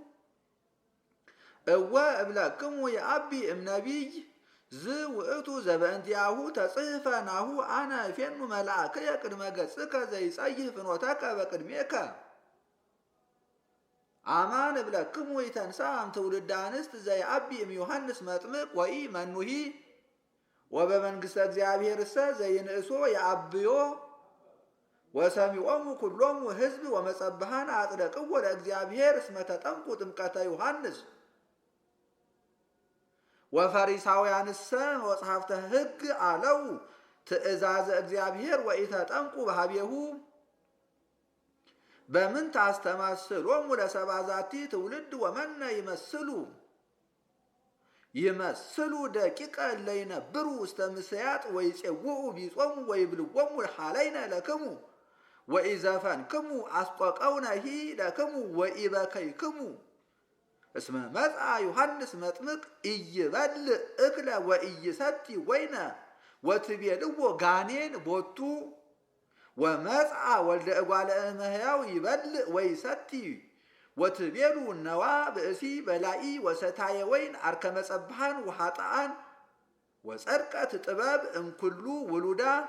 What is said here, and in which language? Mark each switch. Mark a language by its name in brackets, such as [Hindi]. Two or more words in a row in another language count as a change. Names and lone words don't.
[Geez] እወ እብለክሙ የአቢ እምነቢይ ዝ ውእቱ ዘበእንቲአሁ ተጽሕፈ ናሁ አነ እፌኑ መልአክየ ቅድመ ገጽከ ዘይጸይህ ፍኖተከ በቅድሜከ አማን እብለክሙ ይተንሥአ እምትውልደ አንስት ዘይአቢ እምዮሐንስ መጥምቅ ወኢ መኑሂ ወበመንግሥተ እግዚአብሔርሰ ዘይንእሶ የአብዮ ወሰሚዖሙ ኩሎሙ ሕዝብ ወመጸብሃን አጽደቅዎ ለእግዚአብሔር እስመ ተጠምቁ ጥምቀተ ዮሐንስ ወፈሪሳውያንሰ ወጸሐፍተ ሕግ አለው ትእዛዘ እግዚአብሔር ወኢተጠምቁ በኀቤሁ በምን ታስተማስሎሙ ለሰብአ ዛቲ ትውልድ ወመነ ይመስሉ ደቂቀ እለ ይነብሩ ውስተ ምስያጥ ወይፄውኡ ቢጾሙ ወይብልዎሙ ሐለይነ ለክሙ ወኢዘፈንክሙ አስቆቀውነሂ ለክሙ ወኢበከይክሙ እስመ መጽአ ዮሐንስ መጥምቅ ኢይበልዕ እክለ ወኢይሰቲ ወይነ ወትቤልዎ ጋኔን ቦቱ ወመጽአ ወልደ እጓለ እመሕያው ይበልዕ ወይሰቲ ወትቤሉ ነዋ ብእሲ በላኢ ወሰታየ ወይን አርከመ ጸብሃን ወኃጥአን ወጸድቀት ጥበብ እምኩሉ ውሉዳ